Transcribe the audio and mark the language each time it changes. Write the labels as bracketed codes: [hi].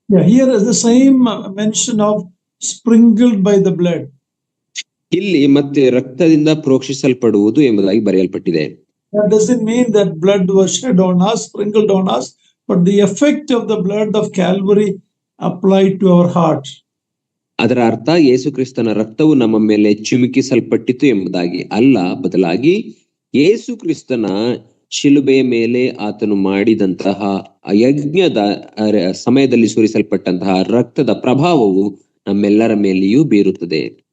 [en] Here is the same mention of sprinkled by the blood. [kn] ಇಲ್ಲಿ ಮತ್ತೆ ರಕ್ತದಿಂದ ಪ್ರೋಕ್ಷಿಸಲ್ಪಡುವುದು ಎಂಬುದಾಗಿ ಬರೆಯಲ್ಪಟ್ಟಿದೆ. [en] That doesn't mean that blood was shed on us, sprinkled on us, but the effect of the blood of Calvary applied to our heart. [kn] ಅದರ ಅರ್ಥ ಯೇಸು ಕ್ರಿಸ್ತನ ರಕ್ತವು ನಮ್ಮ ಮೇಲೆ ಚಿಮುಕಿಸಲ್ಪಟ್ಟಿತು ಎಂಬುದಾಗಿ ಅಲ್ಲ, ಬದಲಾಗಿ ಯೇಸು ಕ್ರಿಸ್ತನ ಶಿಲುಬೆಯ ಮೇಲೆ ಆತನು ಮಾಡಿದಂತಹ ಯಜ್ಞದ ಸಮಯದಲ್ಲಿ ಸುರಿಸಲ್ಪಟ್ಟಂತಹ ರಕ್ತದ ಪ್ರಭಾವವು ನಮ್ಮೆಲ್ಲರ ಮೇಲೆಯೂ ಬೀರುತ್ತದೆ.